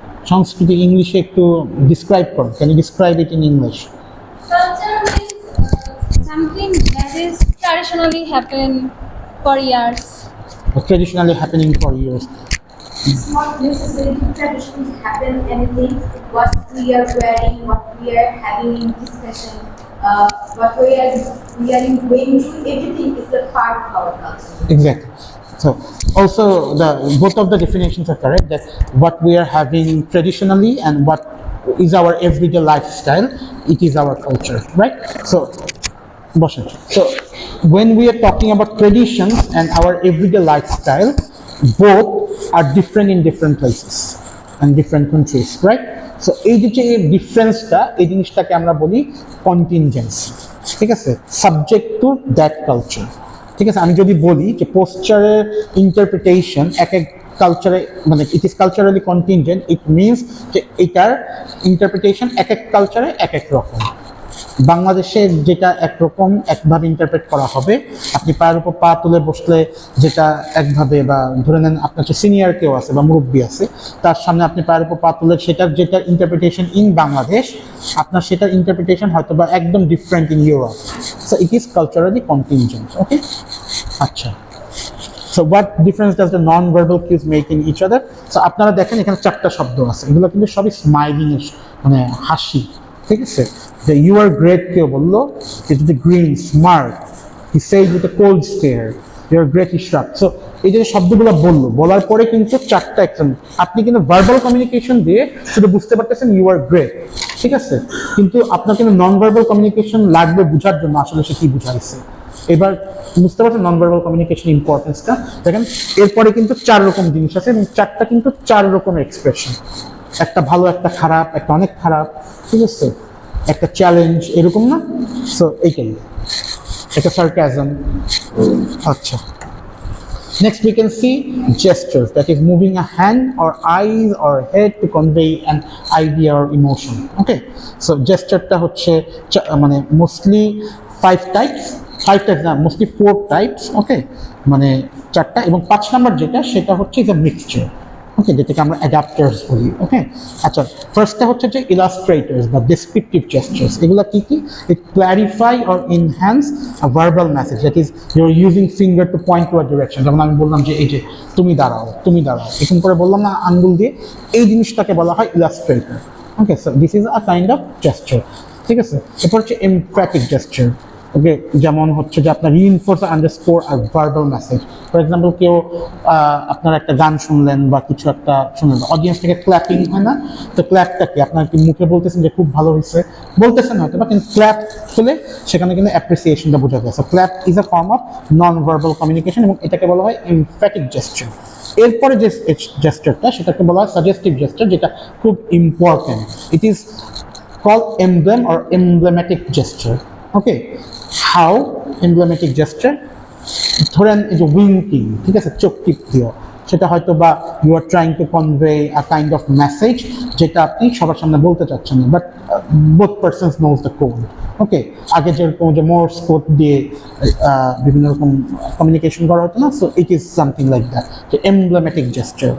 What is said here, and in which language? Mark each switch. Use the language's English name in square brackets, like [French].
[Bangla] সংস্কৃতি ইংলিশে একটু ডিসক্রাইব করুন, [English] Can you describe it in English? Culture means something that is traditionally happen for years. Traditionally happening for years. It's not necessarily traditions happen anything. What we are wearing, what we are having in discussion, what we are going through, everything is a part of our culture. Exactly. So also both of the definitions are correct, that what we are having traditionally and what is our everyday lifestyle, it is our culture, right? So when we are talking about traditions and our everyday lifestyle, both are different in different places and different countries, right? [Bangla] So এই যে ডিফারেন্সটা, এই জিনিসটাকে আমরা বলি contingency, ঠিক আছে, [English] Subject to that culture. [Bangla] ঠিক আছে, আমি যদি বলি যে পোস্টারের ইন্টারপ্রিটেশন এক এক কালচারে, মানে [English] it is culturally contingent, [Bangla] it means যে এটার ইন্টারপ্রিটেশন এক এক কালচারে এক এক রকম। বাংলাদেশে যেটা একরকম একভাবে ইন্টারপ্রেট করা হবে, আপনি পায়ের উপর পা তুলে বসলে যেটা একভাবে, বা ধরে নেন আপনার যে সিনিয়র কেউ আছে বা মুরব্বী আছে, তার সামনে আপনি পায়ের উপর পা তুলে সেটার যেটা ইন্টারপ্রিটেশন ইন বাংলাদেশ, আপনার সেটার ইন্টারপ্রিটেশন হয়তো বা একদম [English] Different in Europe. So it is culturally contingent. Okay, আচ্ছা। So what difference does the non-verbal cues make in each other? [Bangla] So আপনারা দেখেন এখানে 4টা শব্দ আছে, এগুলো কিন্তু সবই স্মাইলিং এর, মানে হাসি, ঠিক আছে। [English] যে you are great [Bangla] কেউ বললো, [English] It is green smart, he said with a cold stare, you are great he shrug. [Bangla] So এই যে শব্দগুলো বললো, বলার পরে কিন্তু 4টা অ্যাকশন, আপনি কিন্তু ভার্বাল কমিউনিকেশন দিয়ে শুধু বুঝতে পারতেছেন [English] you are great, [Bangla] ঠিক আছে, কিন্তু আপনার কিন্তু নন ভার্বাল কমিউনিকেশন লাগবে বোঝার জন্য আসলে সে কি বুঝাইছে। এবার বুঝতে পারছেন নন ভার্বাল কমিউনিকেশন ইম্পর্টেন্সটা। দেখেন এরপরে কিন্তু 4 রকম জিনিস আছে এবং 4টা কিন্তু 4 রকমের এক্সপ্রেশন, একটা ভালো, একটা খারাপ, একটা অনেক খারাপ, ঠিক আছে, একটা চ্যালেঞ্জ, এরকম না? সো এইটাই একটা সার্কাজম। [English] আচ্ছা, next we can see gestures, that is moving a hand or eyes or head to convey an idea or emotion. Okay, so gestureটা [Bangla] হচ্ছে মানে [English] Mostly 5 types না, mostly 4 types. [Bangla] ওকে, মানে 4টা, এবং 5 নাম্বার যেটা সেটা হচ্ছে যে মিক্সচার। ওকে, যেটাকে আমরা অ্যাডাপ্টার্স বলি। ওকে, আচ্ছা, ফার্স্টটা হচ্ছে যে ইলাস্ট্রেটর্স বা ডেসক্রিপটিভ জেস্টার্স। এগুলো কি কি? [English] It clarify or enhance a verbal message, that is you are using finger to point to a direction. [Bangla] যেমন আমি বললাম যে এই যে তুমি দাঁড়াও, তুমি দাঁড়াও, এরকম করে বললাম না আঙ্গুল দিয়ে, এই জিনিসটাকে বলা হয় Illustrator. [English] Okay, so this is a kind of gesture, ঠিক আছে। [Bangla] এরপর হচ্ছে [English] Emphatic gesture. Okay, [Bangla] যেমন হচ্ছে যে আপনার [English] Reinforce underscore or verbal message. [Bangla] For example কেউ আপনার একটা গান শুনলেন বা কিছু একটা শুনলেন, অডিয়েন্স থেকে ক্ল্যাপিং হয় না? তো ক্ল্যাপটা কি আপনার কি মুখে বলতেছেন যে খুব ভালো হয়েছে, বলতেছেন হয়তো বা, কিন্তু ক্ল্যাপ হলে সেখানে কিন্তু অ্যাপ্রিসিয়েশনটা বোঝা যায়। [English] so clap is a form of non verbal communication [Bangla] এবং এটাকে বলা হয় এমফ্যাটিক জেস্টার। এরপরে যে জেস্টারটা সেটাকে বলা হয় সাজেস্টিভ জেস্টার, যেটা খুব important. [English] It is called emblem or emblematic gesture. Okay, how emblematic gesture? [Bangla] ধরেন এই যে উইঙ্কিং, ঠিক আছে, চোখ টিপ দিও, সেটা হয়তো বা [English] you are trying to convey a kind of message [Bangla] যেটা আপনি সবার সামনে বলতে চাচ্ছেন না, [English] But both persons knows the code. [Bangla] ওকে, আগে যেরকম যে মোর্স কোড দিয়ে বিভিন্ন রকম কমিউনিকেশন করা হতো না, [English] so it is something like that, [Bangla] যে এমব্লেমেটিক জেস্টার।